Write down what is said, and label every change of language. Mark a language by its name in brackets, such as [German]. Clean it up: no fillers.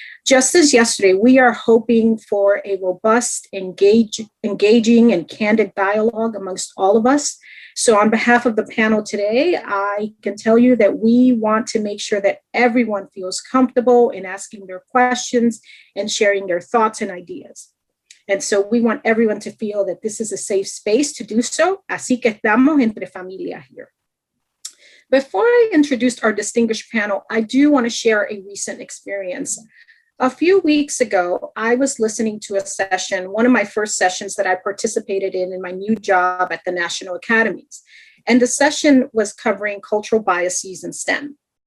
[English] Just as yesterday, we are hoping for a robust, engaging, and candid dialogue amongst all of us. So on behalf of the panel today, I can tell you that we want to make sure that everyone feels comfortable in asking their questions and sharing their thoughts and ideas. And so we want everyone to feel that this is a safe space to do so. [Spanish] Así que estamos entre familia here. [English] Before I introduce our distinguished panel, I do want to share a recent experience. A few weeks ago, I was listening to a session, one of my first sessions that I participated in my new job at the National Academies. And the session was covering cultural biases in STEM.